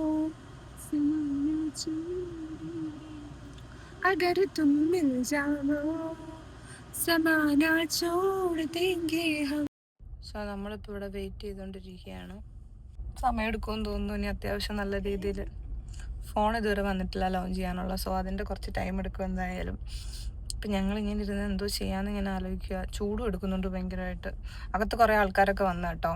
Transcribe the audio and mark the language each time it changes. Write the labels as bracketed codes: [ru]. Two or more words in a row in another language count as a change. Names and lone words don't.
[hi] अगर तुम मिल जाओ, समाना छोड़ देंगे हम. [ml] സോ നമ്മളിപ്പോൾ ഇവിടെ വെയിറ്റ് ചെയ്തുകൊണ്ടിരിക്കുകയാണ്. സമയം എടുക്കുമെന്ന് തോന്നുന്നു. ഇനി അത്യാവശ്യം നല്ല രീതിയിൽ ഫോൺ ഇതുവരെ വന്നിട്ടില്ല ലോഞ്ച് ചെയ്യാനുള്ള. സോ അതിൻ്റെ കുറച്ച് ടൈം എടുക്കും എന്തായാലും. അപ്പം ഞങ്ങളിങ്ങനെ ഇരുന്ന് എന്തോ ചെയ്യാമെന്ന് ഇങ്ങനെ ആലോചിക്കുക. ചൂടും എടുക്കുന്നുണ്ട് ഭയങ്കരമായിട്ട്. അകത്ത് കുറേ ആൾക്കാരൊക്കെ വന്നു കേട്ടോ.